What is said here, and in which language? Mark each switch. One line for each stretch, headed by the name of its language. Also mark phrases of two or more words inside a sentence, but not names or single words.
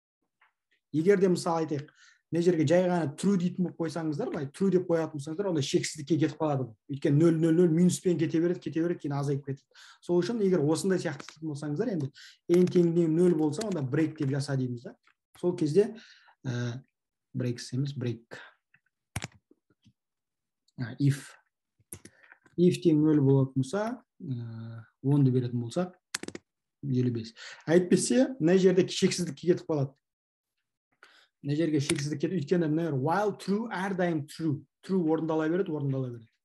Kazakh: Егер де мысалы айтайық, мына жерге жай ғана true дейтін болып қойсаңыздар, true деп қоятын болсаңыздар, онда шексіздікке кетіп қалады. Өйткені 0, 0, 0 минуспен кете береді, кейін азайып кетеді. Сол үшін егер осындай сияқты істейтін болсаңыздар, енді n теңден 0 болса, онда break деп жаса дейміз да. Сол кезде breaks емес, break. If тең 0 болатын болса, 10-ды беретін болсақ, 55. Әйтпесе, мына жерде шексіздікке кетіп қалады. Мына жерге шексіздік кетіп, өйткені
English: while true
Kazakh: әрдайым true орындала береді.